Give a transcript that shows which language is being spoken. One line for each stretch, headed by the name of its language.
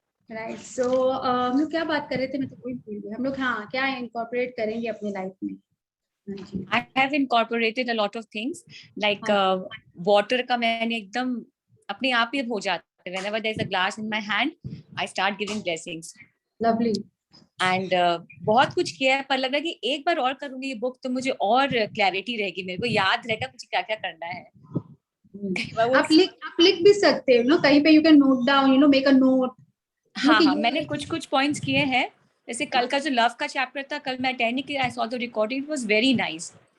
Hindi: Right. सो हम लोग क्या बात कर रहे थे? मैं तो कोई भूल गई। हम लोग हाँ क्या इनकॉर्पोरेट करेंगे अपने लाइफ में?
English: I have incorporated a lot of things like water
Hindi: का मैंने एकदम अपने आप ही हो जाता है।
English: Whenever there is a glass in my hand, I start giving blessings. Lovely.
Hindi: And बहुत कुछ किया है, पर लग रहा है कि एक बार और करूंगी ये बुक तो मुझे और क्लैरिटी रहेगी, मेरे को याद रहेगा मुझे क्या क्या करना है। आप लिख भी सकते हो ना कहीं पे,
English: You can note down, you know, make a note.
Hindi: हाँ, मैंने कुछ पॉइंट्स किए हैं। जैसे कल का जो लव का चैप्टर था, कल मैं अटेंड नहीं किया,
English: I saw the recording, it was very nice.